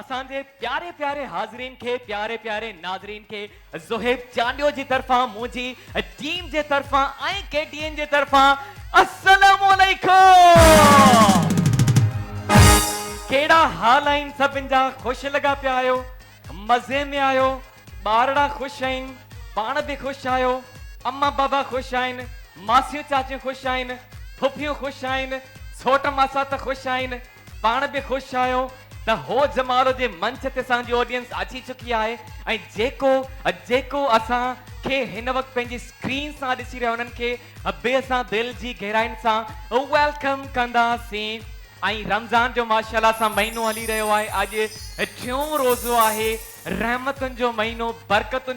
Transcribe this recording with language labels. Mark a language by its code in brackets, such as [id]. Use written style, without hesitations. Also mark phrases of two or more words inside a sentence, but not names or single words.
[sd] असांजे प्यारे प्यारे हाज़रीन के प्यारे प्यारे नाज़रीन के ज़ोहेब चांडियो जी तरफा मुझी टीम जे तरफा आई केटीएन जे तरफा [ar] السلام عليكم. [sd] केड़ा हाल आइन सभिन जा खुश लगा पिया आयो मजे में आयो बारड़ा खुश आइन पान भी खुश आयो अम्मा बाबा खुश आइन मासियों चाचियों खुश आइन फुफियों खुश आइन छोट मासा त खुश आइन पान भी खुश आयो त हो जमालो जे मंच ते सांजी ऑडियंस अची चुकी आहे ऐं जेको असां के हिन वक्त पंहिंजी स्क्रीन सां ॾिसी रहिया उन्हनि खे ॿिए सां दिल जी गहराइन सां वेलकम कंदासीं। ऐं रमज़ान जो माशाअल्लाह सां महीनो हली रहियो आहे अॼु टियों रोज़ो आहे रहमतुनि जो महीनो बरकतुनि